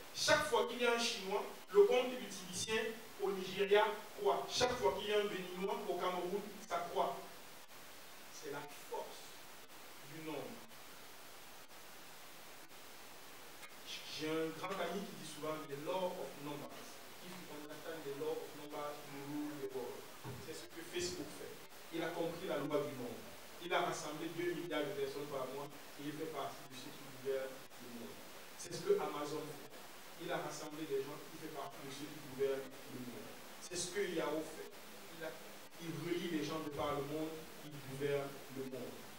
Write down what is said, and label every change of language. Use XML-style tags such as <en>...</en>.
<fr>Chaque fois qu'il y a un Chinois, le compte du tibicien au Nigeria croît. Chaque fois qu'il y a un Béninois au Cameroun, ça croît. C'est la force du nombre. J'ai un grand ami qui dit souvent</fr> <en>the law of numbers. If you understand the law of numbers, you rule the world.</en> <fr>C'est ce que Facebook fait. Il a compris la loi du nombre. Il a rassemblé 2 milliards de personnes par mois et il fait partie de ceux qui gouvernent le monde. C'est ce que Amazon fait. Il a rassemblé des gens, il fait partie de ceux qui gouvernent le monde. C'est ce que Yahoo fait. Il relie les gens de par le monde, il gouverne le monde.</fr>